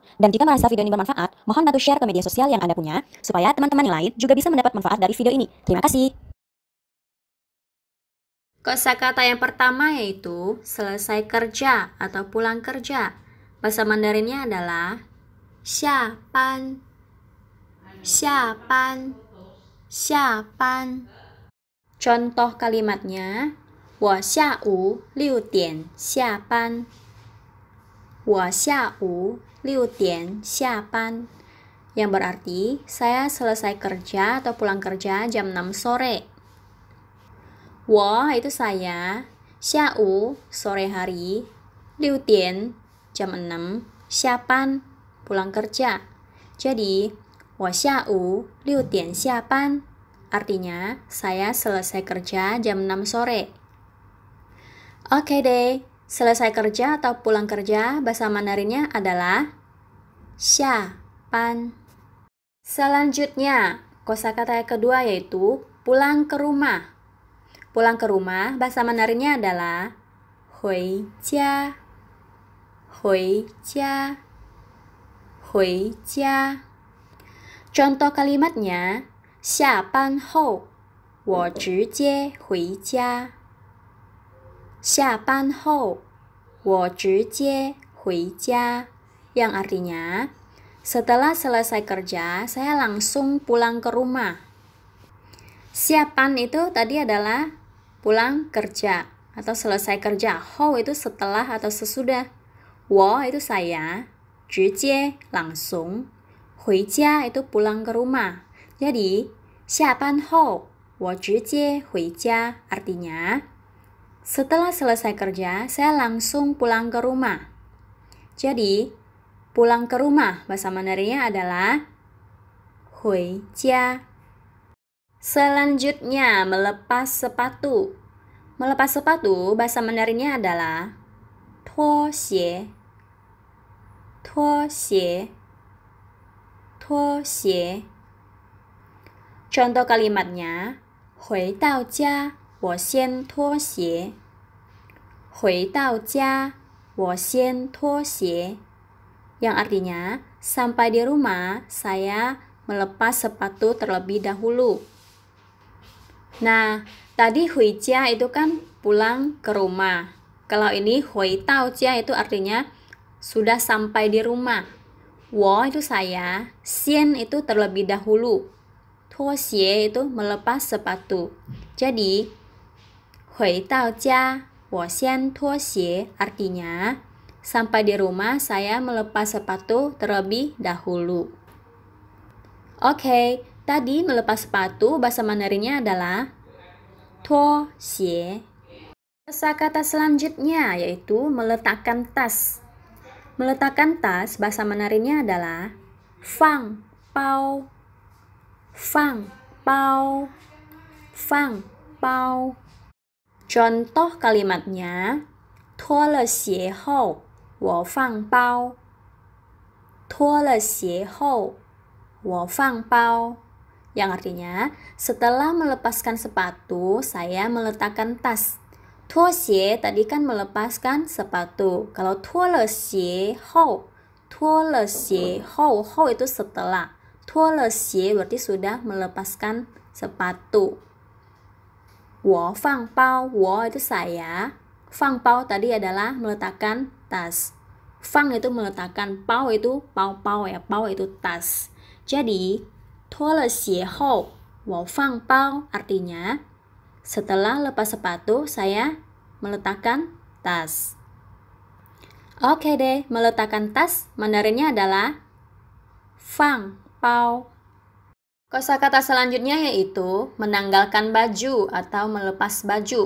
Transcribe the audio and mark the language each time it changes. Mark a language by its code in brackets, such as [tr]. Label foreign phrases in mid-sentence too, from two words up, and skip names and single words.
[id] Dan jika merasa video ini bermanfaat, mohon bantu share ke media sosial yang Anda punya, supaya teman-teman yang lain juga bisa mendapat manfaat dari video ini. Terima kasih. Kosakata yang pertama yaitu selesai kerja atau pulang kerja. Bahasa Mandarinnya adalah [zh] 下班, 下班, 下班. [id] Contoh kalimatnya, [zh] 我下午6点下班。我下午6点下班. [id] Yang berarti saya selesai kerja atau pulang kerja jam 6 sore. 我 itu saya, 下午 sore hari, 6 点 jam 6, 下班 pulang kerja. Jadi, [zh] 我下午6点下班 [id] artinya saya selesai kerja jam 6 sore. Oke deh, selesai kerja atau pulang kerja bahasa Mandarinnya adalah 下班. Selanjutnya, kosakata yang kedua yaitu pulang ke rumah. Pulang ke rumah bahasa Mandarinnya adalah [zh] 回家, 回家, 回家. [id] Contoh kalimatnya, [zh] 下班后我直接回家。下班后我直接回家. [id] Yang artinya, setelah selesai kerja, saya langsung pulang ke rumah. Siapan itu tadi adalah pulang kerja atau selesai kerja. Hou itu setelah atau sesudah. Wo itu saya. 直接 langsung. 回家 itu pulang ke rumah. Jadi, [zh] 下班后我直接回家 [id] artinya setelah selesai kerja, saya langsung pulang ke rumah. Jadi, pulang ke rumah bahasa Mandarinnya adalah 回家. Selanjutnya, melepas sepatu. Melepas sepatu bahasa Mandarinnya adalah [zh] 脱鞋, 脱鞋, 脱鞋. [id] Contoh kalimatnya, [zh] 回到家我先脱鞋。回到家我先脱鞋. [id] Yang artinya, sampai di rumah, saya melepas sepatu terlebih dahulu. Nah, tadi 回家 itu kan pulang ke rumah. Kalau ini [zh] 回到家 [id] itu artinya sudah sampai di rumah. 我 itu saya, 先 itu terlebih dahulu. [zh] 脱鞋 [id] itu melepas sepatu. Jadi, [zh] 回到家我先脱鞋 [id] artinya sampai di rumah saya melepas sepatu terlebih dahulu. Oke, tadi melepas sepatu bahasa Mandarinnya adalah [zh] 脱鞋. [id] Kosakata selanjutnya yaitu meletakkan tas. Meletakkan tas bahasa Mandarinnya adalah [zh] 放包. 放包, 放包. [id] Contoh kalimatnya, [zh] 脱了鞋后我放包。脱了鞋后我放包. [id] Yang artinya, setelah melepaskan sepatu, saya meletakkan tas. [zh] 脱鞋 [id] tadi kan melepaskan sepatu. Kalau [zh] 脱了鞋后 [id] itu setelah. [zh] 脱了鞋 [id] berarti sudah melepaskan sepatu. [zh] 我放包, 我 [id] itu saya. [zh] 放包 [id] tadi adalah meletakkan tas. 放 itu meletakkan, 包 itu pao-pao ya, 包 itu tas. Jadi, [zh] 脱了鞋后我放包 [id] artinya setelah lepas sepatu saya meletakkan tas. Oke deh, meletakkan tas Mandarinnya adalah [zh] 放包. [id] Kosakata selanjutnya yaitu menanggalkan baju atau melepas baju.